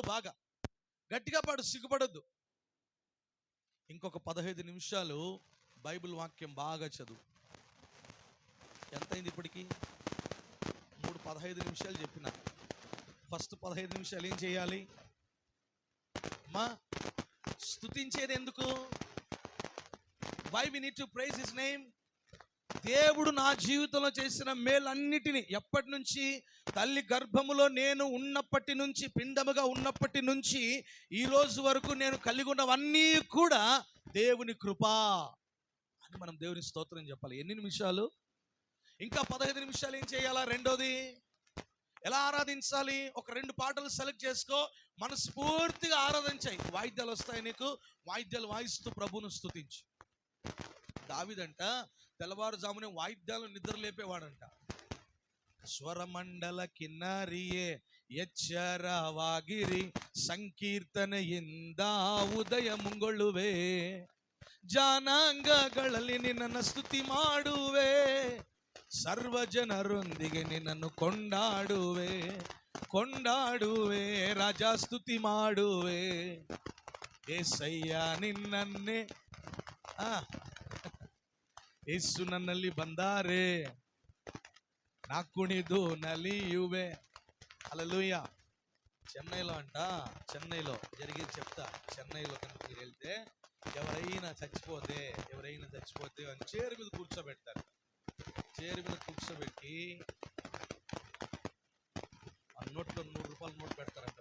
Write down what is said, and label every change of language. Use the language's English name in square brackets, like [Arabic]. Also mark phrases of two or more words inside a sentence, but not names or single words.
[Telugu] బాగా గట్టిగా పాడు, సిగ్గుపడొద్దు. ఇంకొక 15 నిమిషాలు బైబిల్ వాక్యం బాగా చదువు. ఎంతైంది ఇప్పటికి? 15 నిమిషాలు చెప్పిన. ఫస్ట్ 15 నిమిషాలు ఏం చేయాలి? స్తుతించేది ఎందుకు? [English] Why we need to praise His name. [Telugu] దేవుడు నా జీవితంలో చేసిన మేలన్నిటినీ, ఎప్పటి నుంచి? తల్లి గర్భములో నేను ఉన్నప్పటి నుంచి, పిండముగా ఉన్నప్పటి నుంచి ఈ రోజు వరకు నేను కలిగి ఉన్నవన్నీ కూడా దేవుని కృపా అని మనం దేవుని స్తోత్రం చెప్పాలి. ఎన్ని నిమిషాలు? ఇంకా 15 నిమిషాలు ఏం చేయాలా? రెండోది, ఎలా ఆరాధించాలి? ఒక 2 పాటలు సెలెక్ట్ చేసుకో, మనస్ఫూర్తిగా ఆరాధించాయి. వాయిద్యాలు వస్తాయి నీకు, వాయిద్యాలు వాయిస్తూ ప్రభువును స్తుతించు. దావీదంట తెల్లవారుజామునే వాయిద్యాలు నిద్ర లేపేవాడంట. [Kannada] ಸ್ವರಮಂಡಲ ಕಿನ್ನರಿಯೇ ಎಚ್ಚರವಾಗಿರಿ, ಸಂಕೀರ್ತನೆಯಿಂದ ಉದಯ ಮುಂಗೊಳ್ಳುವೆ, ಜನಾಂಗಗಳಲ್ಲಿ ನಿನ್ನನ್ನು ಸ್ತುತಿ ಮಾಡುವೆ, ಸರ್ವ ಜನರೊಂದಿಗೆ ನಿನ್ನನ್ನು ಕೊಂಡಾಡುವೆ ರಾಜಾ ಸ್ತುತಿ ಮಾಡುವೆ, ಏಸಯ್ಯ ನಿನ್ನನ್ನೇ ಯೇಸು ನನ್ನಲ್ಲಿ ಬಂದಾರೆ, ನಾ ಕುಣಿದು ನಲಿಯುವೆ. [Telugu] హల్లెలూయా. చెన్నైలో జరిగేది చెప్తా. చెన్నైలో కనుక మీరు వెళ్తే ఎవరైనా చచ్చిపోతే అని చైర్ మీద కూర్చోబెడతారు. చైర్ మీద కూర్చోబెట్టి ఆ నోట్లో 100 రూపాయల నోట్ పెడతారంట.